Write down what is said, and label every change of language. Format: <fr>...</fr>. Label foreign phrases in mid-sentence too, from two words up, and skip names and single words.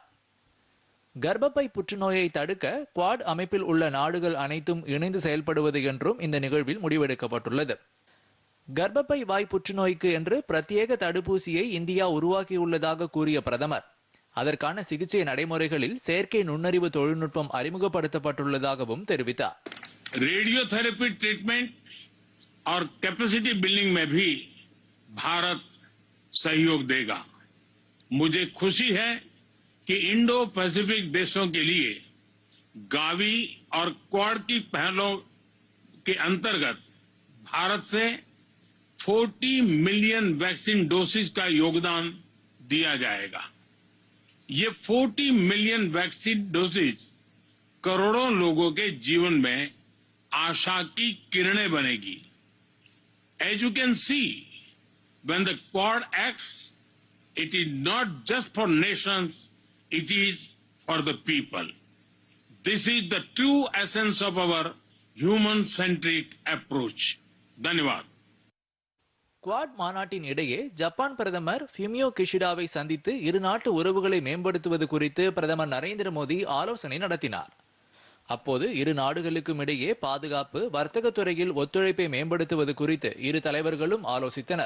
<ta>கர்ப்பப்பை புற்றுநோயை தடுக்க குவாட் அமைப்பில் உள்ள நாடுகள் அனைத்தும் இணைந்து செயல்படுவது என்றும் இந்த நிகழ்வில் முடிவெடுக்கப்பட்டுள்ளது. கர்ப்பப்பை வாய் புற்றுநோய்க்கு என்று பிரத்யேக தடுப்பூசியை இந்தியா உருவாக்கியுள்ளதாக கூறிய பிரதமர், அதற்கான சிகிச்சை நடைமுறைகளில் செயற்கை நுண்ணறிவு தொழில்நுட்பம் அறிமுகப்படுத்தப்பட்டுள்ளதாகவும் தெரிவித்தார்.</ta> <en>radiotherapy treatment</en> <hi>और</hi> <en>capacity building</en> <hi>में भी भारत सहयोग देगा। मुझे खुशी है कि इंडो पैसिफिक देशों के लिए गावी और क्वाड की पहलों के अंतर्गत भारत से 40</hi> <en>million vaccine doses</en> <hi>का योगदान दिया जाएगा। ये 40</hi> <en>million vaccine doses</en> <hi>करोड़ों लोगों के जीवन में आशा की किरणें बनेगी।</hi> <en>As you can see, when the Quad acts, it is not just for nations, it is for the people. This is the true essence of our human-centric approach. Dhanyavad.</en> <ta>குவாட் மாநாட்டின் இடையே ஜப்பான் பிரதமர் ஃபியூமியோ கிஷிடாவை சந்தித்து இரு நாட்டு உறவுகளை மேம்படுத்துவது குறித்து பிரதமர் நரேந்திர மோடி ஆலோசனை நடத்தினார். அப்போது இரு நாடுகளுக்கும் இடையே பாதுகாப்பு, வர்த்தக துறையில் ஒத்துழைப்பை மேம்படுத்துவது குறித்து இரு தலைவர்களும் ஆலோசித்தனர்.</ta>